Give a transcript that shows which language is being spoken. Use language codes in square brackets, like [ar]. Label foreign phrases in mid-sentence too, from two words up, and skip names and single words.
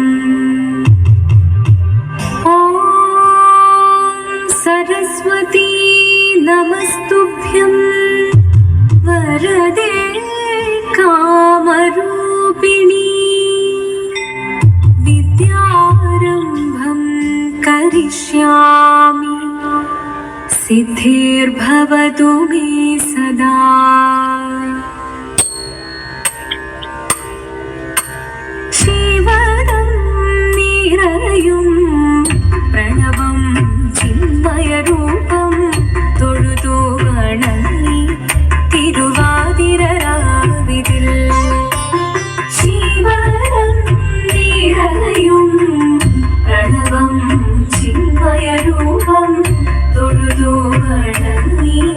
[sa] ॐ सरस्वती नमस्तुभ्यं वरदे कामरूपिणी विद्यारम्भं करिष्यामि सिद्धिर्भवतु मे सदा। शिवदं निरयुं प्रणवं चिन्मयरूपं [ml] തൊഴുതു വണങ്ങി തിരുവാതിരരാവിതിൽ [sa] ശിവദം നിരയും പ്രണവം ചിന്മയരൂപം [ml] തൊഴുതു വണങ്ങി